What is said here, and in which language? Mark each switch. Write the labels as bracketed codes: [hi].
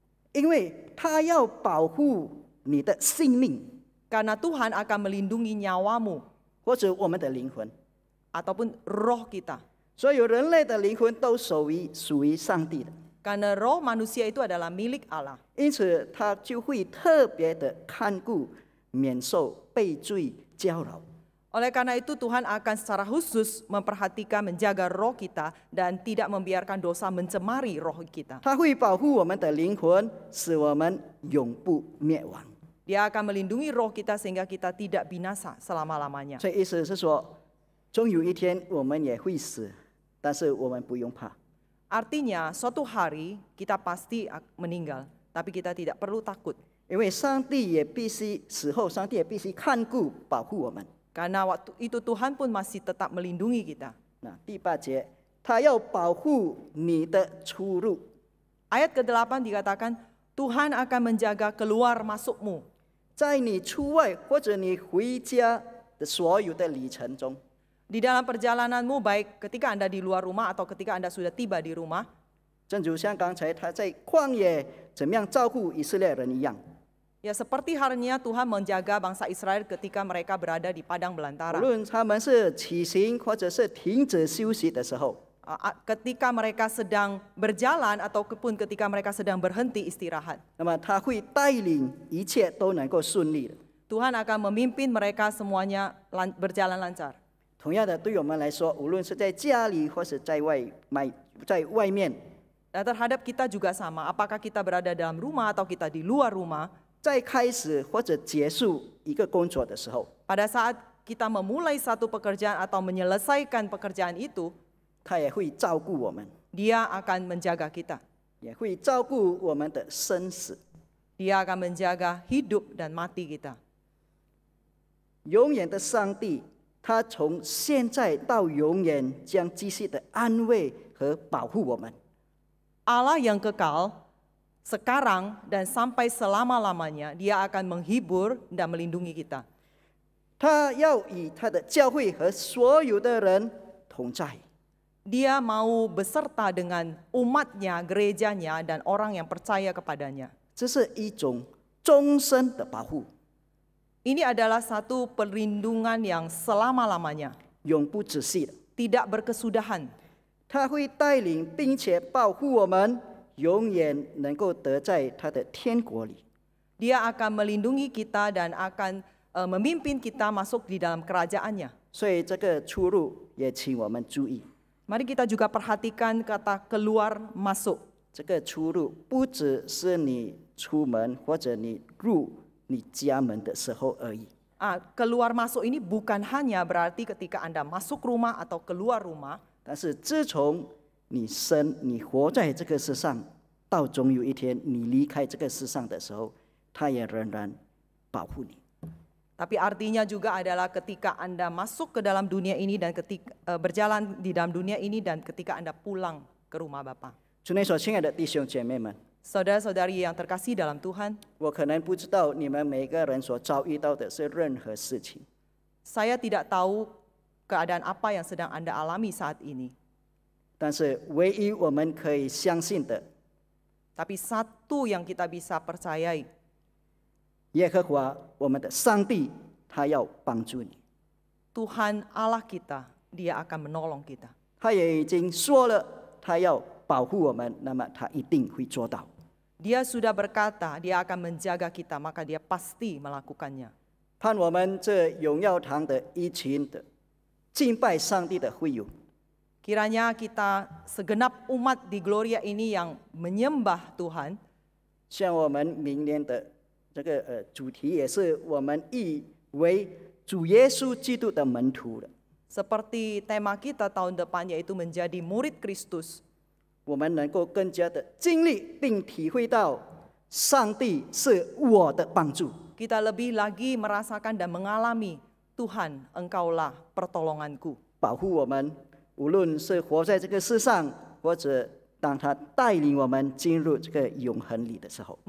[zh] 因为他要保护你的性命， [id] Karena Tuhan akan melindungi nyawamu [zh] 或者我们的灵魂。 [id] ataupun roh kita. [zh] 所有人类的灵魂都属于上帝的， [id] Karena roh manusia itu adalah milik Allah. [zh] 因此他就会特别的看顾，免受被罪搅扰。 [id] Oleh karena itu Tuhan akan secara khusus memperhatikan menjaga roh kita dan tidak membiarkan dosa mencemari roh kita. [zh] 他会保护我们的灵魂，使我们永不灭亡。 [id] Dia akan melindungi roh kita sehingga kita tidak binasa selama-lamanya. [zh] 所以意思是说，终有一天我们也会死，但是我们不用怕。 [id] Artinya suatu hari kita pasti meninggal, tapi kita tidak perlu takut. [zh] 因为上帝也必须死后，上帝也必须看顾保护我们。 [id] Karena waktu itu Tuhan pun masih tetap melindungi kita. [zh] 那第8节，他要保护你的出入。 [id] Ayat ke-8 dikatakan, Tuhan akan menjaga keluar masukmu. [zh] 在你出外或者你回家的所有的旅程中， [id] Di dalam perjalananmu, baik ketika Anda di luar rumah atau ketika Anda sudah tiba di rumah, [zh] 正如像刚才他在旷野怎么样照顾以色列人一样， [id] ya seperti halnya Tuhan menjaga bangsa Israel ketika mereka berada di padang [zh] 无 [id] belantara. [zh] 论他们是起行或者是停止休息的时候， [id] Ketika mereka sedang berjalan ataupun ketika mereka sedang berhenti istirahat, [zh] 那么他会带领一切都能够顺利的。 [id] Tuhan akan memimpin mereka semuanya berjalan lancar. [zh] 同样的，对我们来说，无论是在家里或是在外面， [id] Dan terhadap kita juga sama, apakah kita berada dalam rumah atau kita di luar rumah, [zh] 在开始或者结束一个工作的时候， [id] pada saat kita memulai satu pekerjaan atau menyelesaikan pekerjaan itu, [zh] 他也会照顾我们， [id] Dia akan menjaga kita. [zh] 也会照顾我们的生死。 [id] Dia akan menjaga hidup dan mati kita. [zh] 永远的上帝，他从现在到永远将继续的安慰和保护我们。 [id] Allah yang kekal, sekarang dan sampai selama-lamanya, Dia akan menghibur dan melindungi kita. [zh] 他要与他的教会和所有的人同在。 [id] Dia mau beserta dengan umatnya, gerejanya, dan orang yang percaya kepadanya. [zh] 这是一种终身的保护， [id] Ini adalah satu perlindungan yang selama-lamanya, [zh] 永不止息的。 [id] tidak berkesudahan. [zh] 他会带领并且保护我们，永远能够得在他的天国里。 [id] Dia akan melindungi kita dan akan memimpin kita masuk di dalam kerajaannya. [zh] 所以这个出入也请我们注意， [id] Mari kita juga perhatikan kata keluar masuk. [zh] 这个出入不只是你出门或者你入你家门的时候而已。 [id] Keluar masuk ini bukan hanya berarti ketika Anda masuk rumah atau keluar rumah, [zh] 但是自从你活在这个世上，到总有一天你离开这个世上的时候，他也仍然保护你。 [id] tapi artinya juga adalah ketika Anda masuk ke dalam dunia ini dan ketika berjalan di dalam dunia ini dan ketika Anda pulang ke rumah Bapa. [zh] 主内所亲爱的弟兄姐妹们， [id] Saudara-saudari yang terkasih dalam Tuhan, [zh] 我可能不知道你们每个人所遭遇到的是任何事情， [id] saya tidak tahu keadaan apa yang sedang Anda alami saat ini. [zh] 但是唯一我们可以相信的， [id] Tapi satu yang kita bisa percayai, [zh] 耶和华我们的上帝，他要帮助你。 [id] Tuhan Allah kita, Dia akan menolong kita. [zh] 他也已经说了，他要保护我们，那么他一定会做到。 [id] Dia sudah berkata, Dia akan menjaga kita, maka Dia pasti melakukannya. [zh] 盼我们这荣耀堂的一群的敬拜上帝的会友， [id] Kiranya kita segenap umat di Gloria ini yang menyembah Tuhan, [zh] 像我们明年的这个主题也是我们以为主耶稣基督的门徒了。 [id] seperti tema kita tahun depan yaitu menjadi murid Kristus. [zh] 我们能够更加的经历并体会到上帝是我的帮助。 [id] Kita lebih lagi merasakan dan mengalami Tuhan, Engkaulah pertolonganku. [zh] 保护我们，无论是活在这个世上，或者当他带领我们进入这个永恒里的时候，